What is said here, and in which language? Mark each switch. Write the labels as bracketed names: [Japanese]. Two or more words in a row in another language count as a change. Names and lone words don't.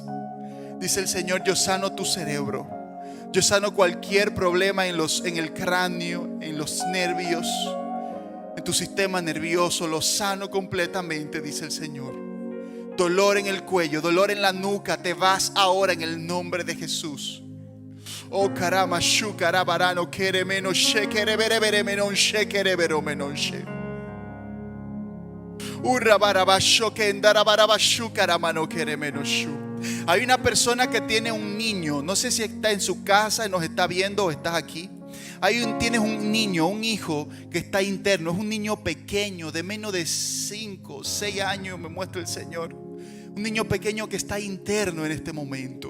[Spanish] Dice el Señor, yo sano tu cerebro. Yo sano cualquier problema en el cráneo, en los nervios, en tu sistema nervioso. Lo sano completamente, dice el Señor. Dolor en el cuello, dolor en la nuca, te vas ahora en el nombre de Jesús. Oh carama shukarabarano keremeno shekerebere menon shekerebero menon she. Urrabarabasho kendarabarabashu karamano keremeno shu. Hay una persona que tiene un niño, no sé si está en su casa y nos está viendo o estás aquí. Tienes un niño, un hijo que está interno, es un niño pequeño de menos de 5, 6 años, me muestra el Señor. Un niño pequeño que está interno en este momento.